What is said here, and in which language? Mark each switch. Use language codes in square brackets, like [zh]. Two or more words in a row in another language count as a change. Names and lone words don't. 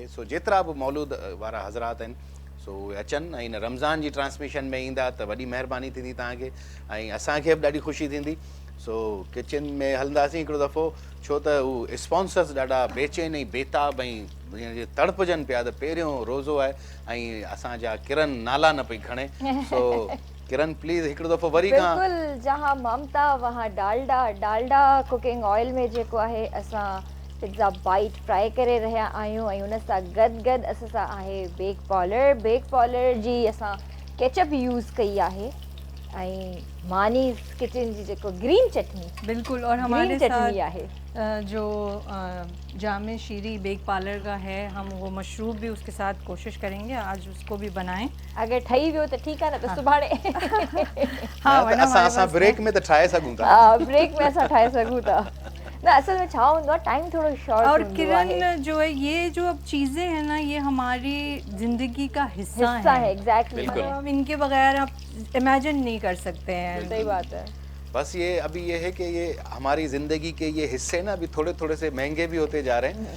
[sd] सो जेतिरा बि मौलूद वारा हज़रात आहिनि सो उहे अचनि ऐं इन रमज़ान जी ट्रांसमिशन में ईंदा त वॾी महिरबानी थींदी तव्हांखे, ऐं असांखे बि ॾाढी ख़ुशी थींदी। सो किचन में हलंदासीं हिकिड़ो दफ़ो, छो त हू स्पॉन्सर्स ॾाढा बेचैन ऐं बेताब ऐं तड़पजनि पिया त पहिरियों रोज़ो आहे ऐं असांजा किरण नाला न पई खणे। सो किरण प्लीज़ हिकिड़ो दफ़ो वरी खां। बिल्कुलु, [ur] جہاں ممتا وہاں ڈالڈا. [sd] डालडा [en] cooking oil [sd] में जेको आहे असां [en] pizza bite fry [sd] करे रहिया आहियूं ऐं उन सां गॾु असां सां आहे बेक पॉलर जी असां [en] ketchup use [sd] कई आहे ऐं मानीस किचन जी जेको ग्रीन चटनी। [ur] بالکل، اور ہمارے [sd] चटनी आहे [ur] جو جامے شیری بیک پارلر کا ہے، ہم وہ مشروب بھی اس کے ساتھ کوشش کریں گے آج اس کو بھی بنائیں. [sd] अगर ठही वियो त ठीकु आहे, न त सुभाणे हाँ असां ब्रेक में त ठाहे सघूं था। ब्रेक में असां ठाहे सघूं था। ना असल में छा हूंदो आहे, टाइम थोड़ो शॉर्ट [ur] اور کرن جو ہے یہ جو اب چیزیں ہیں نا، یہ ہماری زندگی کا حصہ ہے. एग्जैक्टली, مطلب ان کے بغیر آپ امیجن نہیں کر سکتے ہیں. صحیح بات ہے. بس یہ ابھی یہ ہے کہ یہ ہماری زندگی کے یہ حصے نا ابھی تھوڑے تھوڑے سے مہنگے بھی ہوتے جا رہے ہیں.